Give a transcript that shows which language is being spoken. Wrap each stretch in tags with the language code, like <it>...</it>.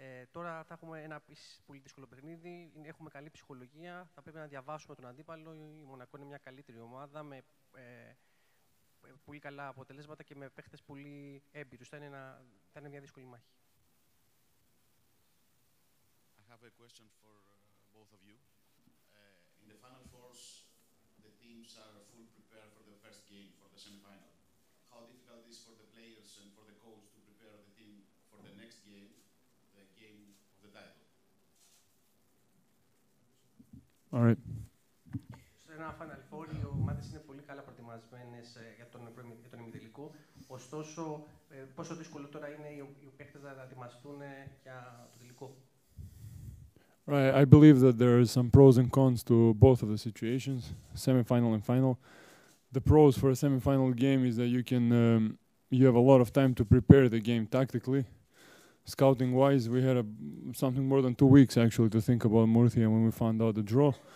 <el>Τώρα θα έχουμε ένα πολύ δύσκολο παιχνίδι. Έχουμε καλή ψυχολογία. Θα πρέπει να διαβάσουμε τον αντίπαλο. Η Μονακό είναι μια καλύτερη ομάδα με πολύ καλά αποτελέσματα και με παίχτες πολύ έμπειρους. Θα είναι μια δύσκολη μάχη.</el> <en>I have a question for both of you. In the Final Fours, the teams are full prepared for the first game, for the semi-final. How difficult it is for the players and for the coach to prepare the team for the next game, the game of the title? All right.</en> <el>ένα Final Four οι ομάδες είναι πολύ καλά προετοιμασμένες για τον ημιτελικό. Ωστόσο, πόσο δύσκολο τώρα είναι οι παίκτες να ετοιμαστούν για το τελικό?</el> <en>Right, I believe that there are some pros and cons to both of the situations, semi-final and final. The pros for a semi-final game is that you have a lot of time to prepare the game tactically. Scouting-wise, we had something more than 2 weeks actually to think about Murcia when we found out the draw.</en>